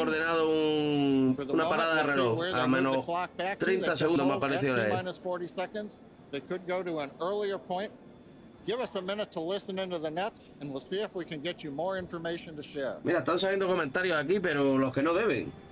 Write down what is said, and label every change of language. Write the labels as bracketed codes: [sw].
[es] ordenado una parada de reloj a menos 30 segundos me ha parecido leer. [en] Minus 40 seconds. They could go to an earlier point. Give us a minute to listen into the nets and we'll see if we can get you more information to share. [es] Mira, están saliendo comentarios aquí, pero los que no deben.